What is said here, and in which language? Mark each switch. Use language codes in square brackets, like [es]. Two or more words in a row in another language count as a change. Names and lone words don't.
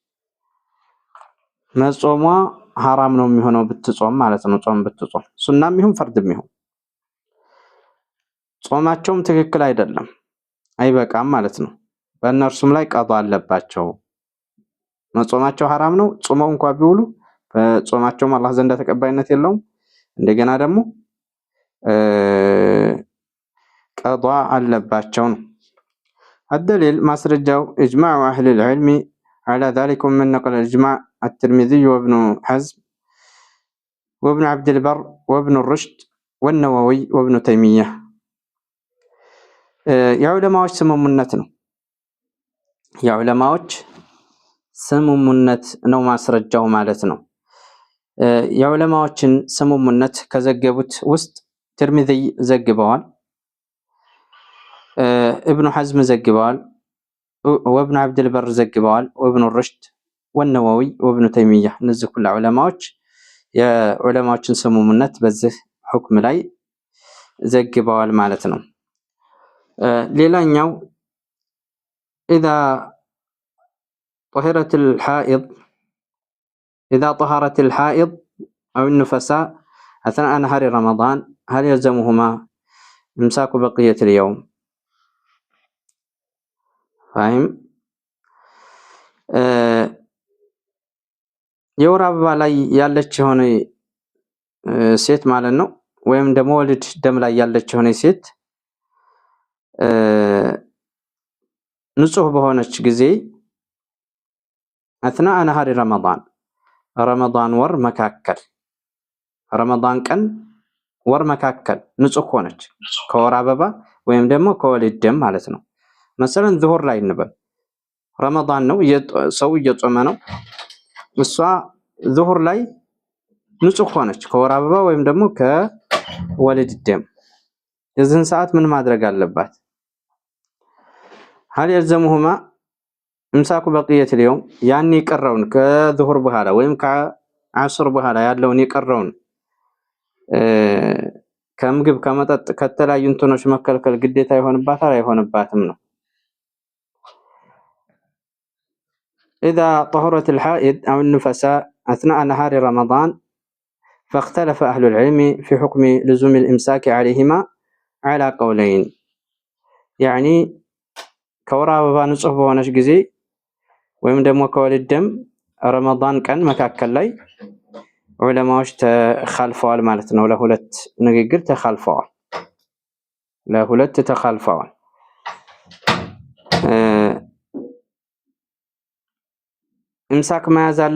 [am] መጾሟ حرام ነው የሚሆነው ብትጾም ማለት ነው። ጾም ብትጾም ሱናም ይሁን ፈርድም ይሁን ጾማቸውም ትክክል አይደለም አይበቃም ማለት ነው። በእነርሱም ላይ ቀዷ አለባቸው። መጾማቸው حرام ነው። ጾመው እንኳን ቢውሉ በጾማቸውም አላህ ዘንድ ተቀባይነት የለውም። እንደገና ደግሞ ቀዷ አለባቸው ነው። [ar] الدليل ማስረጃው إجماع أهل العلم على ذلك من نقل الإجماع الترمذي وابن حزم وابن عبد البر وابن الرشد والنووي وابن تيمية [am] የዑለማዎች ስምምነት ነው። የዑለማዎች ስሙሙነት ነው ማስረጃው ማለት ነው። የዑለማዎችን ስሙሙነት ከዘገቡት ውስጥ ትርሚዚ ዘግበዋል፣ ኢብኑ ሐዝም ዘግበዋል፣ ወኢብኑ ዐብድል በር ዘግበዋል፣ ወኢብኑ ሩሽድ ወነወዊ ወኢብኑ ተይሚያ። እነዚህ ሁሉ ዑለማዎች የዑለማዎችን ስሙሙነት በዚህ ሁክም ላይ ዘግበዋል ማለት ነው። ሌላኛው إذا [ar] طهرت الحائض أو النفساء أثناء نهار رمضان هل يلزمهما إمساك بقية اليوم؟ فاهم؟ [am] የወር አበባ ላይ ያለች ሆነ ሴት ማለት ነው፣ ወይም ደግሞ ወሊድ ደም ላይ ያለች ሆነ ሴት ንጹህ በሆነች ጊዜ [ar] أثناء نهار [am] ረመዳን ወር መካከል ረመዳን ቀን ወር መካከል ንጹህ ሆነች ከወር አበባ ወይም ደግሞ ከወሊድ ደም ማለት ነው። መሰለን ዙሁር ላይ እንበል ረመዳን ነው፣ ሰው እየጾመ ነው፣ እሷ ዙሁር ላይ ንጹህ ሆነች ከወር አበባ ወይም ደግሞ ከወሊድ ደም። የዚህን ሰዓት ምን ማድረግ አለባት? [ar] هل يلزمهما إمساك بقية اليوم؟ يعني يقرون كظهر بهذا [am] ወይም ከዓስር በኋላ ያለውን ይቀረውን ከምግብ ከመጠጥ ከተለያዩ እንትኖች መከልከል ግዴታ ይሆንባታል አይሆንባትም ነው። [ar] إذا طهرت الحائض أو النفساء أثناء نهار رمضان فاختلف أهل العلم في حكم لزوم الإمساك عليهما على قولين. [am] يعني ከወር አበባ ንጹህ በሆነች ጊዜ ወይም ደግሞ ከወሊድ ደም ረመዳን ቀን መካከል ላይ ዑለማዎች ተኻልፈዋል ማለት ነው። ለሁለት ንግግር ተኻልፈዋል። ኢምሳክ መያዝ